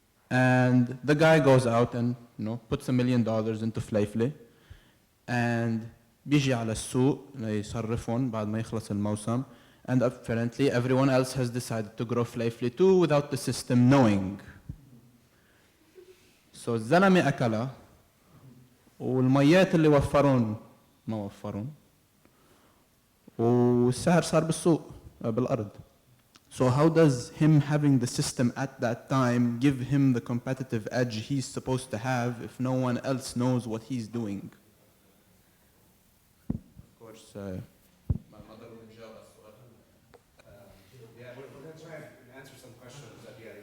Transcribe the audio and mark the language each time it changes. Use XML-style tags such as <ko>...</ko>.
<en>And the guy goes out and puts $1 million into flayfli, and</en> <ar>بيجي على السوق يصرفون بعد ما يخلص الموسم,</ar> <en>and apparently everyone else has decided to grow flayfli too without the system knowing.</en> <ar>So الزلمة أكلها والميات اللي وفرون ما وفرون والسعر صار بالسوق بالأرض.</ar> <en>So how does him having the system at that time give him the competitive edge he's supposed to have if no one else knows what he's doing? course. Yeah, we're going to try and answer some questions at the end.</en>